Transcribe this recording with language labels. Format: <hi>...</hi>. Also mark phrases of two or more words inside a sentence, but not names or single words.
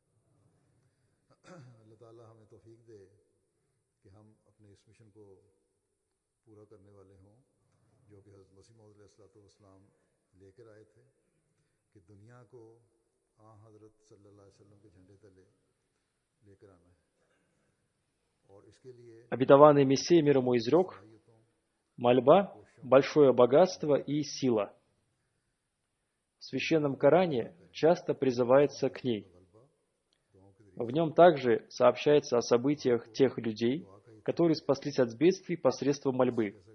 <ur>اللہ تعالیٰ ہمیں توفیق دے کہ ہم اپنے اس مشن کو پورا کرنے والے ہوں جو کہ حضرت مسیح موعود علیہ السلام لے کر آئے تھے کہ دنیا کو حضرت</ur> <ar>صلى الله عليه وسلم</ar> <ur>کے جھنڈے تلے لے کر آنا ہے اور اس کے لیے</ur> <ru>Обетованный Мессия мир ему изрек:</ru> <ur>सलाहियतों</ur> <ru>Мольба – большое богатство и сила. В Священном Коране часто призывается к ней. В нем также сообщается о событиях тех людей, которые спаслись от бедствий посредством мольбы.</ru>